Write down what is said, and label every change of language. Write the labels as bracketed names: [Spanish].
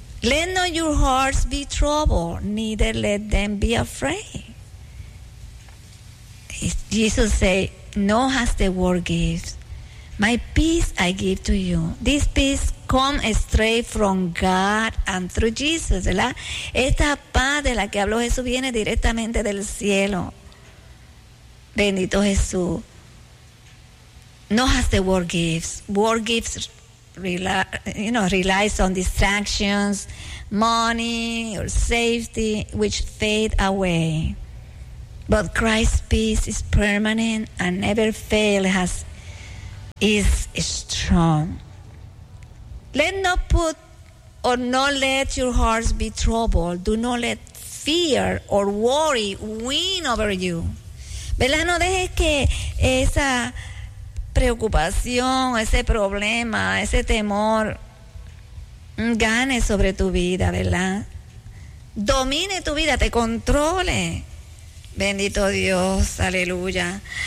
[English] Let not your hearts be troubled, neither let them be afraid." Jesus say, "No, as the world gives, my peace I give to you. This peace come straight from God and through Jesus." [Spanish] ¿Verdad? Esta paz de la que habló Jesús viene directamente del cielo. Bendito Jesús. [English] "No, as the world gives. World gives, relies on distractions, money or safety, which fade away. But Christ's peace is permanent and never fail, has is strong. Let not put or not let your hearts be troubled. Do not let fear or worry win over you." [Spanish] ¿Verdad? No dejes que esa preocupación, ese problema, ese temor gane sobre tu vida, ¿verdad? Domine tu vida, te controle. Bendito Dios, aleluya.